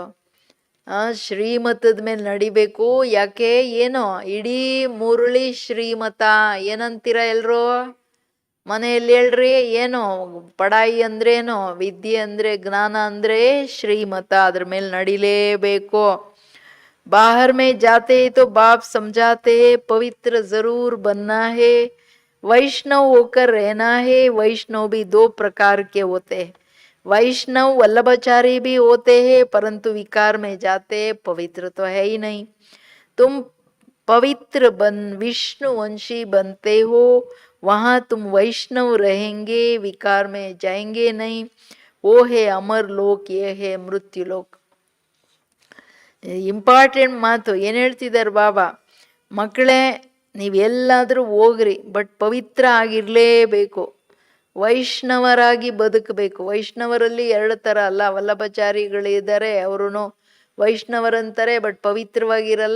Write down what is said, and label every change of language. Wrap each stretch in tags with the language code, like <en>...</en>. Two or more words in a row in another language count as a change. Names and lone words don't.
<kn>ಶ್ರೀಮತದ ಮೇಲೆ ನಡಿಬೇಕು. ಯಾಕೆ? ಏನೋ ಇಡೀ ಮುರುಳಿ ಶ್ರೀಮತ. ಏನಂತೀರ ಎಲ್ರು ಮನೆಯಲ್ಲಿ ಹೇಳ್ರಿ? ಏನು ಪಡಾಯಿ ಅಂದ್ರೇನು? ವಿದ್ಯೆ ಅಂದ್ರೆ, ಜ್ಞಾನ ಅಂದ್ರೆ ಶ್ರೀಮತ. ಅದ್ರ ಮೇಲೆ ನಡಿಲೇಬೇಕು.</kn> <hi>बाहर में जाते तो बाप समझाते हैं पवित्र जरूर बनना है, वैष्णव होकर रहना है. वैष्णव भी दो प्रकार के होते हैं. वैष्णव वल्लभाचारी भी होते हैं, परंतु विकार में जाते पवित्र तो है ही नहीं. तुम पवित्र बन विष्णु वंशी बनते हो, वहां तुम वैष्णव रहेंगे, विकार में जाएंगे नहीं. वो है अमर लोक, ये है मृत्यु लोक.</hi> <kn>ಇಂಪಾರ್ಟೆಂಟ್ ಮಾತು. ಏನು ಹೇಳ್ತಿದ್ದಾರೆ ಬಾಬಾ? ಮಕ್ಕಳೇ, ನೀವೆಲ್ಲಾದರೂ ಹೋಗ್ರಿ, ಬಟ್ ಪವಿತ್ರ ಆಗಿರಲೇಬೇಕು. ವೈಷ್ಣವರಾಗಿ ಬದುಕಬೇಕು. ವೈಷ್ಣವರಲ್ಲಿ 2 ಥರ ಅಲ್ಲ. ವಲ್ಲಭಾಚಾರಿಗಳಿದ್ದಾರೆ, ಅವರು ವೈಷ್ಣವರಂತಾರೆ, ಬಟ್ ಪವಿತ್ರವಾಗಿರಲ್ಲ.</kn>